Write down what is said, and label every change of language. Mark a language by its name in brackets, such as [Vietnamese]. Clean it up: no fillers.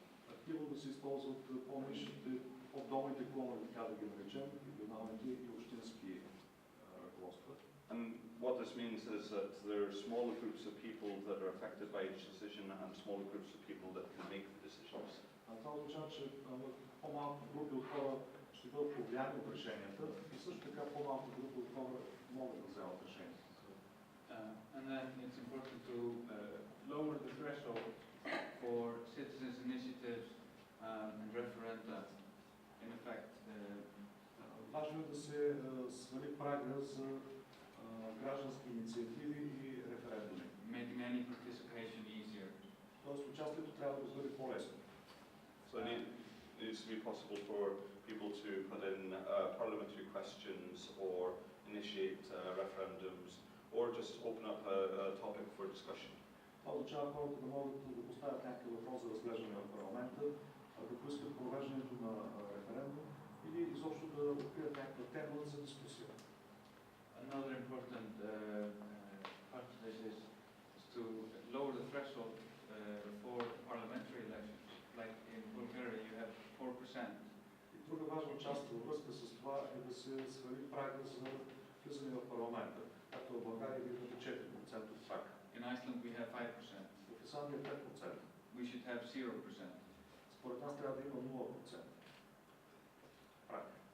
[Bulgarian] Активно да се използват по-нишните, по-долните клонове, така да ги наречем, регионалните и общински ръководства. [English] And what this means is that there are smaller groups of people that are affected by each decision and smaller groups of people that can make the decisions. [Bulgarian] Това означава, че по-малко групи от хора ще бъдат повлияни от решенията и също така по-малко групи от хора могат да вземат решения. [English] And then it's important to lower the threshold for citizens' initiatives and referenda. In effect, [Bulgarian] важно е да се свали прага за граждански инициативи и референдуми. [English] making any participation easier. [Bulgarian] Тоест участието трябва да бъде по-лесно. [English] So it needs to be possible for people to put in parliamentary questions or initiate referendums or just open up a topic for discussion. [Bulgarian] Това означава хората да могат да поставят някакъв въпрос за разглеждане в парламента, да поискат провеждането на референдум или изобщо да открият някаква тема за дискусия. [English] Another important part of this is to lower the threshold for parliamentary elections. Like in Bulgaria, you have 4%. [Bulgarian] И друга важна част във връзка с това е да се свали прага за влизане в парламента. Както в България виждате 4% праг. [English] In Iceland, we have 5%. [Bulgarian] В Исландия 5%. [English] We should have 0%. [Bulgarian] Според нас трябва да има 0% праг.